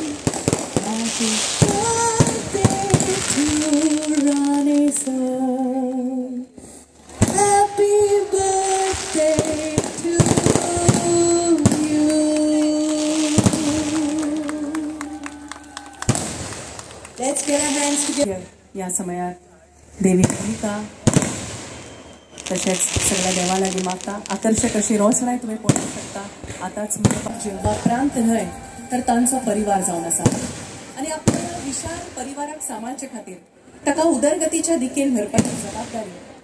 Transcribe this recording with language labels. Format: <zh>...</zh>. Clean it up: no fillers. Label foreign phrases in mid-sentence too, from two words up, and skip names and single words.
<en>Happy birthday to Ronnie sir. Happy birthday to you. Let's get our hands together.</en> <kok>या समयात देवी कविता तसेच सगळ्या देवालागी मागता आकर्षक अशी रोषणाय तुम्ही पळोवंक शकता. आताच जेव्हा प्रांत न्हय तर तांचो परिवार जावन आसा आनी आपल्या विशाल परिवाराक सांबाळचे खातीर ताका उदरगतीच्या दिकेन व्हरपाची जबाबदारी</kok>